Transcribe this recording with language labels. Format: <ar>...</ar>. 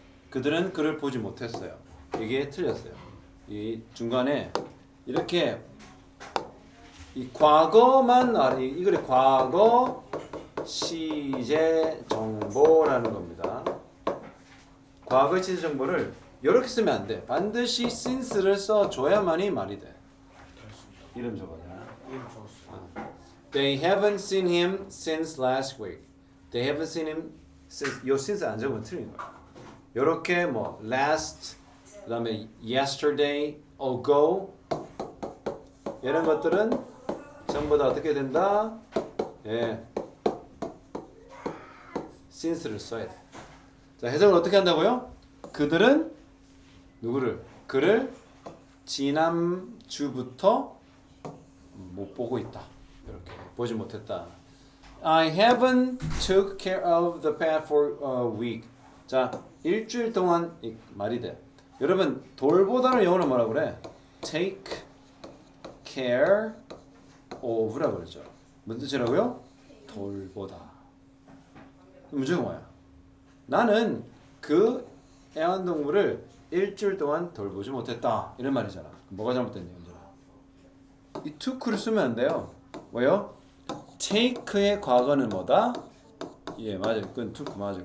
<ko>그들은 그를 보지 못했어요. 이게 틀렸어요. 이 중간에 이렇게 이 과거만 이거를 과거 시제 정보라는 겁니다. 과거 시제 정보를 이렇게 쓰면 안 돼. 반드시 since를 써줘야만이 말이 돼. 이름 적어라.</ko> <en>They haven't seen him since last week. They haven't seen him since.</en> <ko>요 since 안 적으면 틀린 거야. 요렇게 뭐 last, 그다음에 yesterday, ago 이런 것들은 전부 다 어떻게 된다? 예, since를 써야 돼. 자, 해석을 어떻게 한다고요? 그들은 누구를? 그를 지난주부터 못 보고 있다. 이렇게 보지 못했다.</ko> <en>I haven't took care of the pet for a week.</en> <ko>자, 일주일 동안 이 말이 돼. 여러분 돌보다는 영어로 뭐라고 그래?</ko> <en>Take care of라고</en> <ko>그러죠. 무슨 뜻이라고요? 돌보다. 문제가 뭐야? 나는 그 애완동물을 일주일 동안 돌보지 못했다. 이런 말이잖아. 뭐가 잘못됐냐, 이 took를 쓰면 안 돼요. 뭐요? take의 과거는 뭐다? 예, 맞아요. 그건 took 맞아요.</ko>